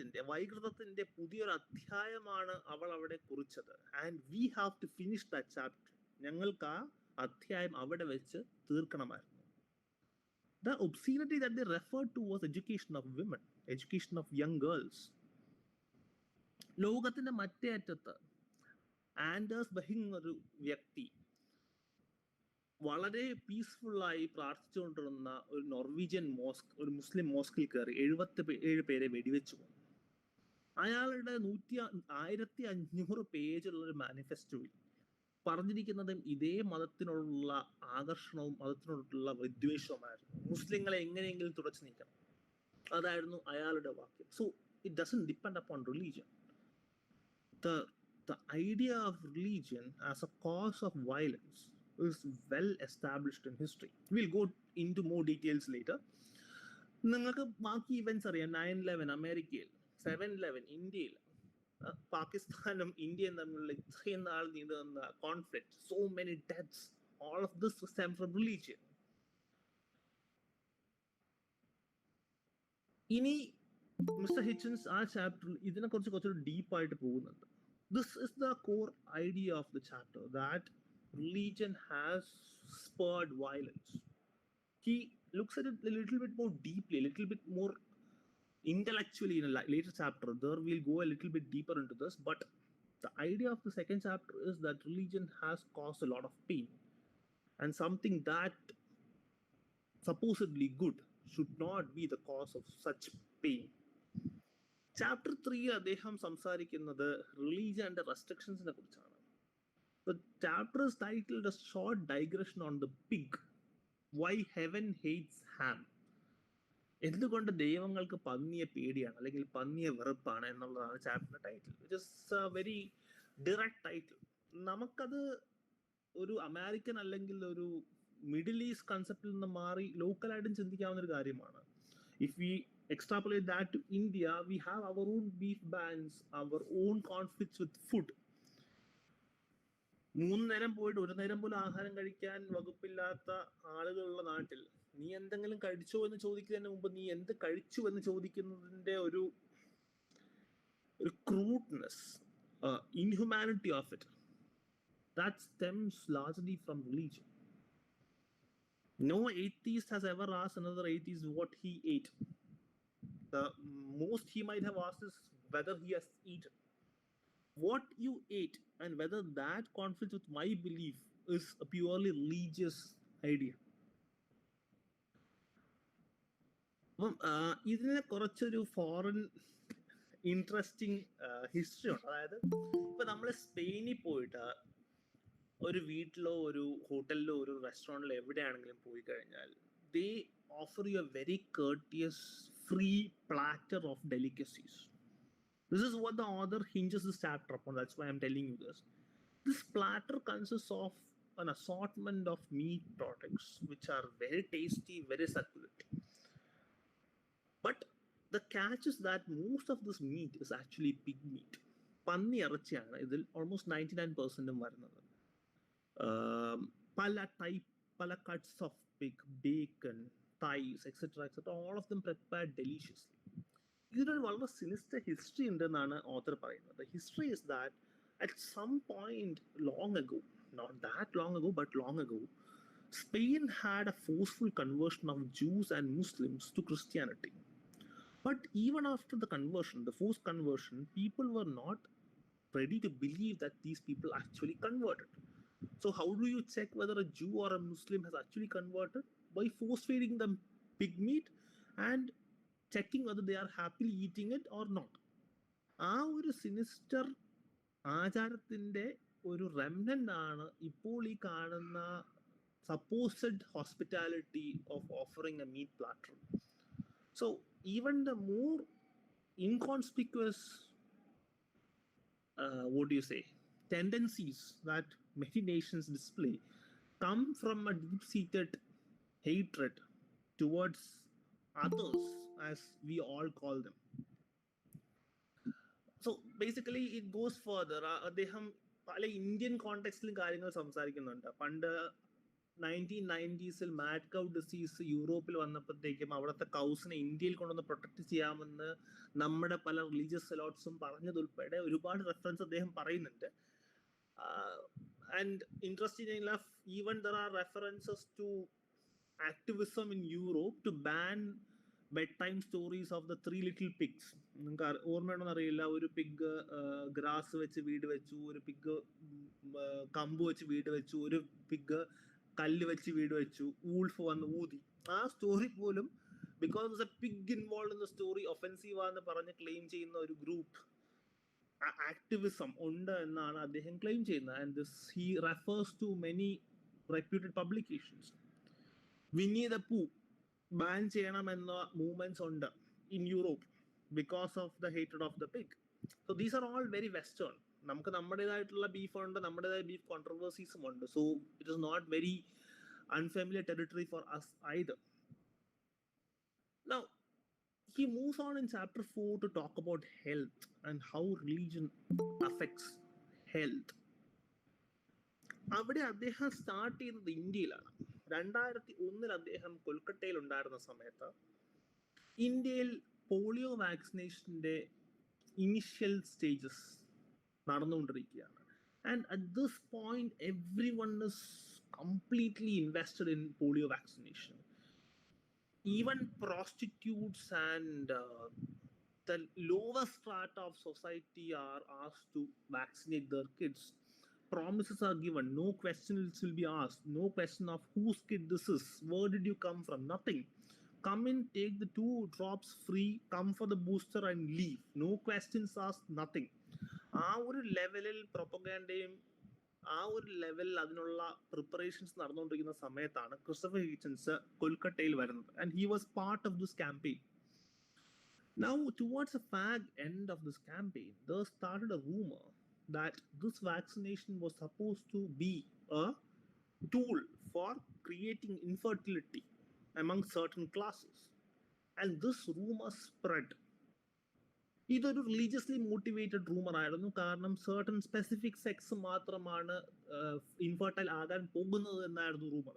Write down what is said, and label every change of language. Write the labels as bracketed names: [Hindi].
[Malayalam] വൈകൃതത്തിന്റെ പുതിയൊരു അധ്യായമാണ് അവൾ അവിടെ കുറിച്ചത്. [English] And we have to finish that chapter. [Malayalam] ഞങ്ങൾക്ക് ആ അധ്യായം അവിടെ വെച്ച് തീർക്കണമായിരുന്നു. [English] The obscenity that they referred to was education of women, education of young girls. [Malayalam] ലോകത്തിന്റെ മറ്റേ അറ്റത്ത് ആൻഡേഴ്സ് ബഹിങ് ഒരു വ്യക്തി വളരെ പീസ്ഫുള്ളായി പ്രാർത്ഥിച്ചുകൊണ്ടിരുന്ന ഒരു നോർവീജിയൻ മോസ്ക്, ഒരു മുസ്ലിം മോസ്കിൽ കയറി 77 പേരെ വെടിവെച്ചു. അയാളുടെ 1500 പേജുള്ള ഒരു മാനിഫെസ്റ്റോയിൽ പറഞ്ഞിരിക്കുന്നതും ഇതേ മതത്തിനോടുള്ള ആകർഷണവും മതത്തിനോടുള്ള വിദ്വേഷവുമായിരുന്നു. മുസ്ലിങ്ങളെ എങ്ങനെയെങ്കിലും തുടച്ചു നീക്കണം, അതായിരുന്നു അയാളുടെ വാക്യം. [English] So it doesn't depend upon religion. The idea of religion as a cause of violence is well established in history. We'll go into more details later. [Malayalam] നിങ്ങൾക്ക് ബാക്കി ഇവന്റ്സ് അറിയാം. 9/11 അമേരിക്കയിൽ, 7/11 ഇന്ത്യയിൽ, പാകിസ്ഥാനും ഇന്ത്യയും തമ്മിലുള്ള ഇത്രയും നാൾ നീണ്ടു നിന്ന conflict, [English] So many deaths, all of this stem from religion. [Malayalam] ഇനി മിസ്റ്റർ ഹിച്ചൻസ് ആ ചാപ്റ്ററിൽ ഇതിനെക്കുറിച്ച് കുറച്ചൊരു ഡീപ്പായിട്ട് പോകുന്നുണ്ട്. [English] This is the core idea of the chapter, that religion has spurred violence. He looks at it a little bit more deeply, a little bit more intellectually in a later chapter. There we'll go a little bit deeper into this, but the idea of the second chapter is that religion has caused a lot of pain, and something that supposedly good should not be the cause of such pain. [Malayalam] Chapter 3 അദ്ദേഹം സംസാരിക്കുന്നത് റിലീജിയന്റെ റെസ്ട്രിക്ഷൻസിനെ കുറിച്ചാണ്. [English] The chapter is titled A Short Digression on the Pig, Why Heaven Hates Ham. [Malayalam] എന്തുകൊണ്ട് ദൈവങ്ങൾക്ക് പന്നിയെ പേടിയാണ് അല്ലെങ്കിൽ പന്നിയെ വെറുപ്പാണ് എന്നുള്ളതാണ് ചാപ്റ്ററിന്റെ title. [English] It is a very direct title. [Malayalam] നമുക്കത് ഒരു അമേരിക്കൻ അല്ലെങ്കിൽ ഒരു മിഡിൽ ഈസ്റ്റ് കൺസെപ്റ്റിൽ നിന്ന് മാറി ലോക്കലായിട്ടും ചിന്തിക്കാവുന്ന ഒരു കാര്യമാണ്. If we [English] extrapolate that to India, we have our own beef bans, our own conflicts with food. [Malayalam] 3 നേരം പോയിട്ട് 1 നേരം പോലും ആഹാരം കഴിക്കാൻ വകുപ്പില്ലാത്ത ആളുകളുള്ള നാട്ടിൽ നീ എന്തെങ്കിലും കഴിച്ചോ എന്ന് ചോദിക്കുന്നതിന് മുമ്പ് നീ എന്ത് കഴിച്ചു എന്ന് ചോദിക്കുന്നതിന്റെ ഒരു [English] crudeness, inhumanity of it, that stems largely from religion. No atheist has ever asked another atheist what he ate. The most he might have asked is whether he has eaten. What you ate and whether that conflicts with my belief is a purely religious idea. [Malayalam] ഇതിനെ കുറച്ചൊരു foreign interesting history ഉണ്ട്. അതായത് ഇപ്പൊ നമ്മൾ സ്പെയിനിൽ പോയിട്ട് ഒരു വീട്ടിലോ ഒരു ഹോട്ടലിലോ ഒരു റെസ്റ്റോറൻറ്റിലോ എവിടെയാണെങ്കിലും പോയി കഴിഞ്ഞാൽ [English] they offer you a very courteous free platter of delicacies. This is what the author hinges this chapter upon. That's why I'm telling you this. This platter consists of an assortment of meat products which are very tasty, very succulent. But the catch is that most of this meat is actually pig meat. [Malayalam] പന്നി ഇറച്ചിയാണ് ഇതിൽ almost 99% വരുന്നത്. പല type, പല [English] cuts of pig, [Malayalam] bacon, thighs, etc. [English] All of them prepared deliciously. [Malayalam] ഇതിനൊരു വളരെ sinister history ഉണ്ടെന്നാണ് author പറയുന്നത്. [English] The history is that at some point long ago, not that long ago, but long ago, Spain had a forceful conversion of Jews and Muslims to Christianity. But even after the conversion, the forced conversion, people were not ready to believe that these people actually converted. So how do you check whether a Jew or a Muslim has actually converted? By force feeding them pig meat and checking whether they are happily eating it or not. [Malayalam] ആ ഒരു sinister ആചാരത്തിൻ്റെ ഒരു remnant ആണ് ഇപ്പോൾ ഈ കാണുന്ന [English] supposed hospitality of offering a meat platter. So even the more inconspicuous, what do you say, tendencies that many nations display come from a deep-seated hatred towards others, as we all call them. So basically it goes further. [Malayalam] അദ്ദേഹം പല Indian കോണ്ടെക്സ്റ്റിലും കാര്യങ്ങൾ സംസാരിക്കുന്നുണ്ട്. പണ്ട് 1990s mad കൗ disease യൂറോപ്പിൽ വന്നപ്പോഴത്തേക്കും അവിടുത്തെ കൗസിനെ ഇന്ത്യയിൽ കൊണ്ടുവന്ന് പ്രൊട്ടക്ട് ചെയ്യാമെന്ന് നമ്മുടെ പല റിലീജിയസ് സെലോട്ട്സും പറഞ്ഞതുൾപ്പെടെ ഒരുപാട് റെഫറൻസ് അദ്ദേഹം പറയുന്നുണ്ട്. [English] And interesting enough, even there are references to activism in Europe to ban bedtime stories of the three little pigs. [Malayalam] നിങ്ങൾക്ക് ഓർമ്മയുണ്ടോന്ന് അറിയില്ല, ഒരു പിഗ് ഗ്രാസ് വെച്ച് വീട് വെച്ചു, ഒരു പിഗ് കമ്പ് വെച്ച് വീട് വെച്ചു, ഒരു പിഗ് കല്ല് വെച്ച് വീട് വെച്ചു, വൂൾഫ് വന്ന് ഊതി. ആ സ്റ്റോറി പോലും [English] because a pig involve in the story [Malayalam] offensive ആണെന്ന് പറഞ്ഞ് ക്ലെയിം ചെയ്യുന്ന ഒരു ഗ്രൂപ്പ് ആക്ടിവിസം ഉണ്ട് എന്നാണ് അദ്ദേഹം ക്ലെയിം ചെയ്യുന്നത്. [English] And this he refers to many reputed publications. [Malayalam] Winnie the പൂ ബാൻ ചെയ്യണമെന്ന മൂവ്മെന്റ്സ് ഉണ്ട് [English] In Europe because of the hated of the pig. So these are all very western. [Malayalam] നമുക്ക് നമ്മുടേതായിട്ടുള്ള ബീഫ് ഉണ്ട്, നമ്മുടേതായ ബീഫ് കോൺട്രവേഴ്സീസും ഉണ്ട്. [English] So it is not very unfamiliar territory for us either. Now, he moves on in chapter 4 to talk about health and how religion affects health. [Malayalam] അവിടെ അദ്ദേഹം start ചെയ്യുന്നത് ഇന്ത്യയിലാണ്. 2001 അദ്ദേഹം കൊൽക്കത്തയിൽ ഉണ്ടായിരുന്ന സമയത്ത് ഇന്ത്യയിൽ പോളിയോ വാക്സിനേഷന്റെ ഇനിഷ്യൽ സ്റ്റേജസ് നടന്നുകൊണ്ടിരിക്കുകയാണ്. [English] And at this point everyone is completely invested in polio vaccination. Even prostitutes and the lower strata of society are asked to vaccinate their kids. Promises are given, no questions will be asked, no question of whose kid this is, where did you come from, nothing. Come in, take the 2 drops free, come for the booster and leave. No questions asked, nothing. [Malayalam] ആ ഒരു ലെവലിൽ പ്രൊപ്പഗാൻഡയും ആ ഒരു ലെവലിൽ അതിനുള്ള preparations നടന്നുകൊണ്ടിരിക്കുന്ന സമയത്താണ് Christopher Hitchens കൊൽക്കത്തയിൽ വരുന്നത്. [English] And he was part of this campaign. Now towards a fag end of this campaign there started a rumor that this vaccination was supposed to be a tool for creating infertility among certain classes. And this rumor spread. [Malayalam] ഇതൊരു religiously motivated rumour ആയിരുന്നു. കാരണം certain specific sex മാത്രമാണ് infertile ആകാൻ പോകുന്നത് എന്നായിരുന്നു rumour.